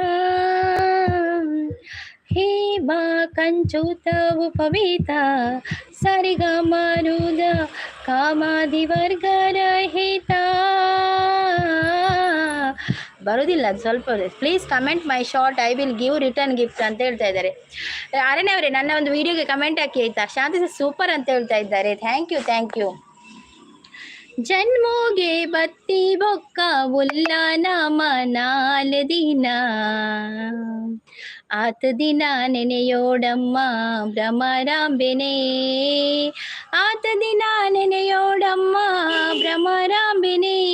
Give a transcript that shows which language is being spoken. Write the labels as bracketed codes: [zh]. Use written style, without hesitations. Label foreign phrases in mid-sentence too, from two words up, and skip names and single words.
[kn] ಹೇ ಬಾ ಕಂಚುತವು ಪವಿತ ಸರಿಗ ಮಾರುದ ಕಾಮಾದಿ ವರ್ಗರಹಿತ. ಬರೋದಿಲ್ಲ ಅದು ಸ್ವಲ್ಪ. [en] Please comment my short, I will give return gift [kn] ಅಂತ ಹೇಳ್ತಾ ಇದ್ದಾರೆ. RNR ಅವರೇ ನನ್ನ ಒಂದು ವಿಡಿಯೋಗೆ ಕಮೆಂಟ್ ಹಾಕಿ ಆಯ್ತಾ. ಶಾಂತಿ ಸೂಪರ್ ಅಂತ ಹೇಳ್ತಾ ಇದ್ದಾರೆ. [en] thank you. [tcy] ಜನ್ಮೋಗೆ ಬತ್ತಿ ಬೊಕ್ಕ ಉಲ್ಲಾನ ಮನಾಲ ದಿನ, ಆತ ದಿನ ನೆನೆಯೋಡಮ್ಮ ಭ್ರಮರಾಂಬೆನೇ, ಆತ ದಿನ ನೆನೆಯೋಡಮ್ಮ ಭ್ರಮರಾಂಬೆನೇ.